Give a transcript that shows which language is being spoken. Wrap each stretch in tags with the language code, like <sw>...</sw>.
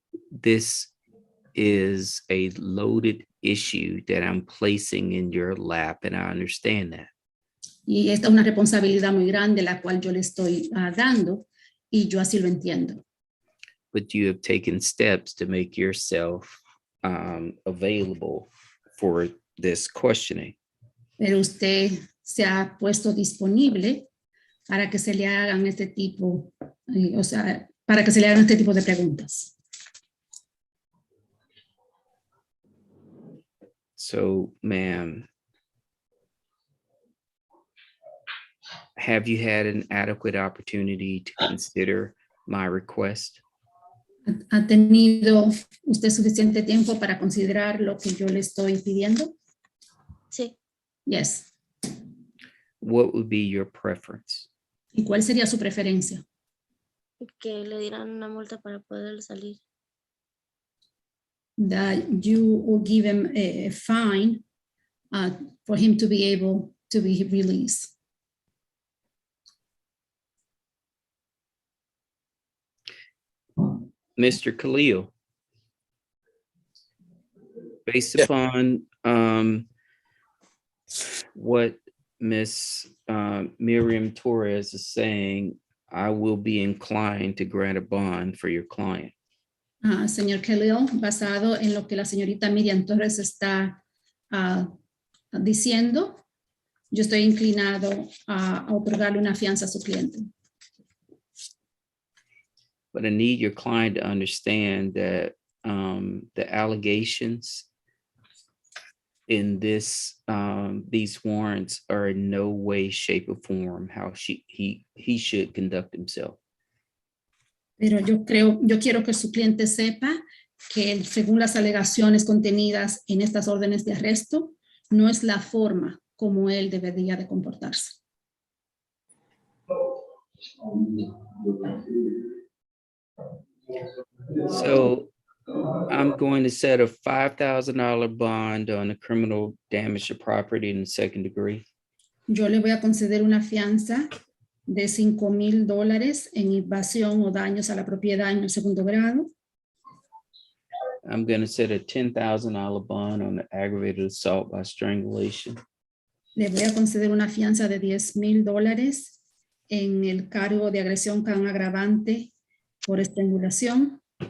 <en>This is a loaded issue that I'm placing in your lap, and I understand that.</en> <es>Y esta es una responsabilidad muy grande la cual yo le estoy dando, y yo así lo entiendo.</es> <en>But you have taken steps to make yourself available for this questioning.</en> <es>Pero usted se ha puesto disponible para que se le hagan este tipo, para que se le hagan este tipo de preguntas.</es> <en>So, ma'am, have you had an adequate opportunity to consider my request?</en> <es>¿Ha tenido usted suficiente tiempo para considerar lo que yo le estoy pidiendo? Sí.</es> <en>Yes. What would be your preference?</en> <es>¿Y cuál sería su preferencia? Que le dieran una multa para poder salir.</es> <en>That you will give him a fine for him to be able to be released. Mr. Khalil, based Yeah. upon what Ms. Miriam Torres is saying, I will be inclined to grant a bond for your client.</en> <es>Señor Khalil, basado en lo que la señorita Miriam Torres está diciendo, yo estoy inclinado a otorgarle una fianza a su cliente.</es> <en>But I need your client to understand that the allegations in these warrants are in no way, shape, or form how he should conduct himself.</en> <es>Pero yo quiero que su cliente sepa que según las alegaciones contenidas en estas órdenes de arresto, no es la forma como él debería de comportarse.</es> <en>So I'm going to set a $5,000 bond on a criminal damage to property in the second degree.</en> <es>Yo le voy a conceder una fianza de $5,000 en invasión o daños a la propiedad en el segundo grado.</es> <en>I'm going to set a $10,000 bond on the aggravated assault by strangulation.</en> <es>Le voy a conceder una fianza de $10,000 en el cargo de agresión con agravante por estrangulación.</es>